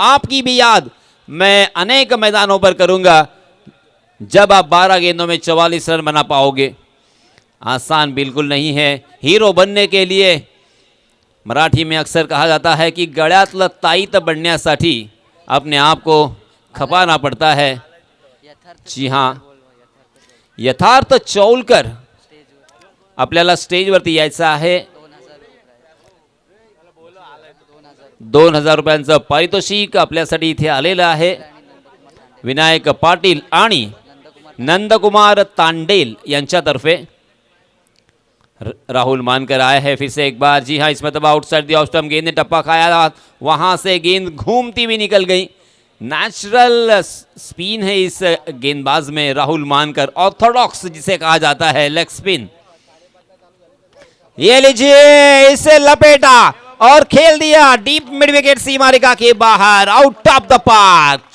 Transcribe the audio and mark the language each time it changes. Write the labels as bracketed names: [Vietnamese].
[Hindi] आपकी भी याद मैं अनेक मैदानों पर करूंगा जब आप 12 गेंदों में 44 रन बना पाओगे। आसान बिल्कुल नहीं है। हीरो बनने के लिए मराठी में अक्सर कहा जाता है कि [Marathi] गळ्यातलं ताईत बनण्यासाठी [Hindi] अपने आप को खपाना पड़ता है। [Marathi] जी हां, यथार्थ चौलकर आपल्याला स्टेजवरती यायचं आहे। 2000 रुपयांचं पारितोषिक आपल्यासाठी इथे आलेलं आहे। विनायक पाटील आणि नंदकुमार तांडेल यांच्यातर्फे [Hindi] राहुल मानकर आया है फिर से एक बार। जी हाँ, इस मतलब आउटसाइड दी ऑफ स्टंप गेंद ने टप्पा खाया, वहां से गेंद घूमती हुई निकल गई। नेचुरल स्पिन है इस गेंदबाज में राहुल मानकर, ऑर्थोडॉक्स जिसे कहा जाता है, लेग स्पिन। ये लीजिए, इसे लपेटा और खेल दिया डीप मिड विकेट सीमा रेखा के बाहर, आउट ऑफ द पार्क।